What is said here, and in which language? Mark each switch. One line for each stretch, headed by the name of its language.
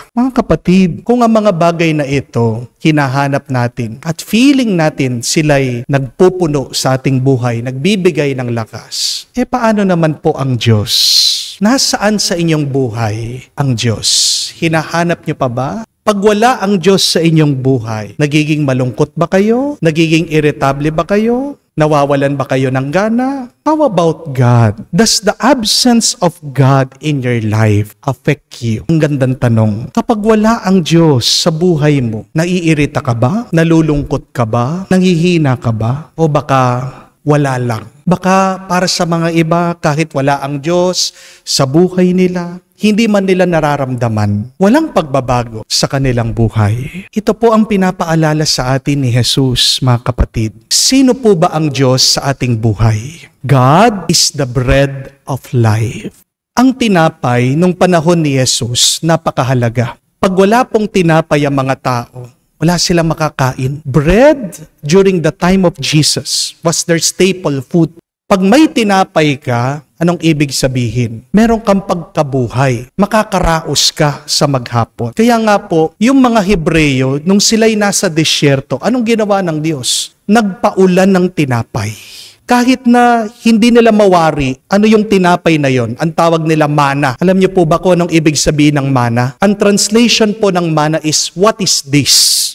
Filipino: Mga kapatid, kung ang mga bagay na ito, hinahanap natin at feeling natin sila'y nagpupuno sa ating buhay, nagbibigay ng lakas, paano naman po ang Diyos? Nasaan sa inyong buhay ang Diyos? Hinahanap niyo pa ba? Pag wala ang Diyos sa inyong buhay, nagiging malungkot ba kayo? Nagiging irritable ba kayo? Nawawalan ba kayo ng gana?
English: How about God? Does the absence of God in your life affect you?
Filipino: Ang gandang tanong. Kapag wala ang Diyos sa buhay mo, naiirita ka ba? Nalulungkot ka ba? Nanghihina ka ba? O baka wala lang? Baka para sa mga iba, kahit wala ang Diyos sa buhay nila, hindi man nila nararamdaman, walang pagbabago sa kanilang buhay. Ito po ang pinapaalala sa atin ni Jesus, mga kapatid. Sino po ba ang Diyos sa ating buhay?
English: God is the bread of life.
Filipino: Ang tinapay nung panahon ni Jesus, napakahalaga. Pag wala pong tinapay ang mga tao, wala silang makakain.
English: Bread during the time of Jesus was their staple food.
Filipino: Pag may tinapay ka, anong ibig sabihin? Meron kang pagkabuhay. Makakaraos ka sa maghapon. Kaya nga po, yung mga Hebreyo, nung sila'y nasa disyerto, anong ginawa ng Diyos? Nagpaulan ng tinapay. Kahit na hindi nila mawari, ano yung tinapay na yon? Ang tawag nila mana. Alam niyo po ba kung anong ibig sabihin ng mana?
English: Ang translation po ng mana is, what is this?